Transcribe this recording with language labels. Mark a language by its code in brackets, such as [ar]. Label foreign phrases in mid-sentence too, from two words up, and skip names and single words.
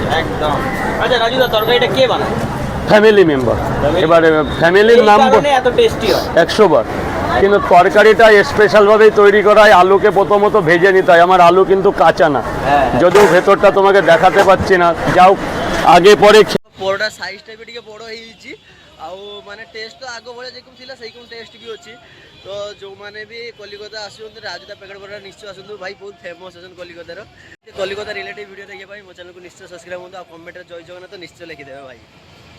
[bn] একদম। আচ্ছা রাজুদা, তরকারিটা কে বানায়? [en] family member. [bn] এবারে ফ্যামিলির নাম এত টেস্টি হয় 100 বার। কিন্তু তরকারিটা স্পেশালভাবেই তৈরি করা হয়। আলুকে প্রথমত ভেজে নিতে হয়। আমার আলু কিন্তু কাঁচা না, যদিও ভেতরটা তোমাকে দেখাতে পাচ্ছি না। যাও আগে পরে। [or] ପରଟା ସାଇଜ୍ଟା ବି ଟିକେ ବଡ଼ ହେଇଯାଇଛି, ଆଉ ମାନେ ଟେଷ୍ଟ ତ ଆଗ ଭଳିଆ ଯେକମ ଥିଲା ସେଇକମ ଟେଷ୍ଟ ବି ଅଛି। ତ ଯେଉଁମାନେ ବି କଲିକତା ଆସୁଛନ୍ତି ରାଜୁଦା ପ୍ୟାକେଟ୍ ପରଟା ନିଶ୍ଚୟ ଆସନ୍ତୁ। ଭାଇ ବହୁତ ଫେମସ୍ ଅଛନ୍ତି କଲିକତାର। କଲିକତା [en] relative video [or] ଦେଖିବା ପାଇଁ ମୋ ଚ୍ୟାନେଲକୁ ନିଶ୍ଚୟ ସବସ୍କ୍ରାଇବ୍ ହୁଅନ୍ତୁ, ଆଉ କମେଣ୍ଟରେ ଜୟ ଜଗନ୍ନାଥ ନିଶ୍ଚୟ ଲେଖିଦେବେ ଭାଇ।